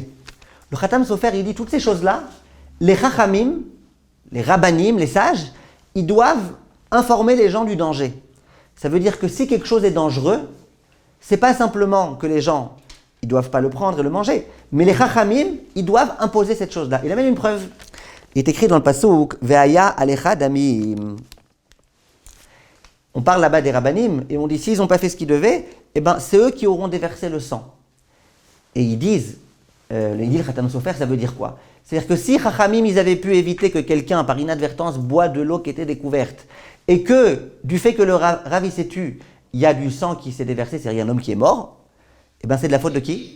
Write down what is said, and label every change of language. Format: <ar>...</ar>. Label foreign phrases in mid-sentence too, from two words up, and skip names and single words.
<fr>Le Khatam Sofer, il dit, toutes ces choses-là, les chachamim, les rabbanim, les sages, ils doivent informer les gens du danger. Ça veut dire que si quelque chose est dangereux, c'est pas simplement que les gens, ils doivent pas le prendre et le manger, mais les chachamim, ils doivent imposer cette chose-là. Il amène une preuve. Il est écrit dans le passouk</fr> <he>והיה עליך דמים.</he> <fr>On parle là-bas des rabbanim et on dit s'ils n'ont pas fait ce qu'ils devaient, eh ben c'est eux qui auront déversé le sang. Et ils disent, le Khatam Sofer, ça veut dire quoi? C'est-à-dire que si Chachamim ils avaient pu éviter que quelqu'un par inadvertance boit de l'eau qui était découverte et que du fait que le Rav s'est tué, il y a du sang qui s'est déversé, c'est-à-dire un homme qui est mort, eh ben c'est de la faute de qui?</fr>